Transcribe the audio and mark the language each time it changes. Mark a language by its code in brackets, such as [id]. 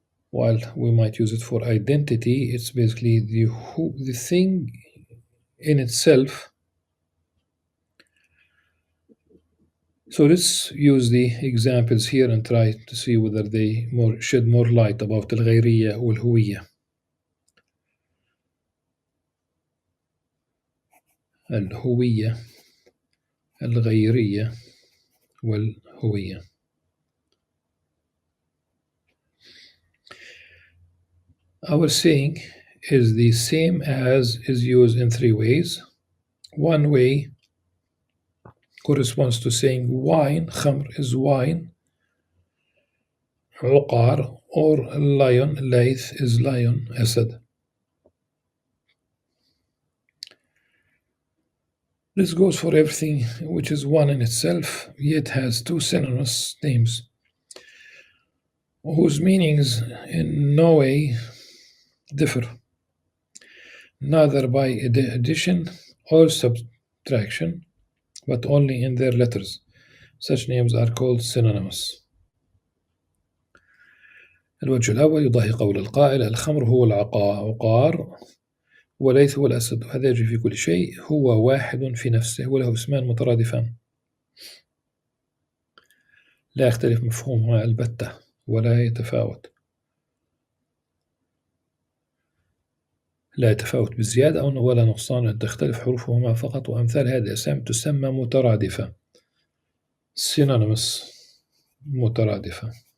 [en] while we might use it for identity, it's basically the thing in itself. So let's use the examples here and try to see whether they shed more light about [ar] الغيرية والهوية. الهوية، الغيرية والهوية. [en] Our saying is the same as is used in three ways. One way corresponds to saying wine, خمر is wine, عقار or lion, ليث is lion, أسد. This goes for everything which is one in itself, yet has two synonymous names, whose meanings in no way differ, neither by addition or subtraction, but only in their letters. Such names are called synonymous. [ar] الوجه الأول يضاهي قول القائل الخمر هو العقار وليث هو الأسد، وهذا يجري في كل شيء، هو واحد في نفسه وله اسمان مترادفان، لا يختلف مفهومها البتة ولا يتفاوت، لا يتفاوت بزيادة أو ولا نقصان، تختلف حروفهما فقط، وأمثال هذه الأسامي تسمى مترادفة، synonymous، مترادفة.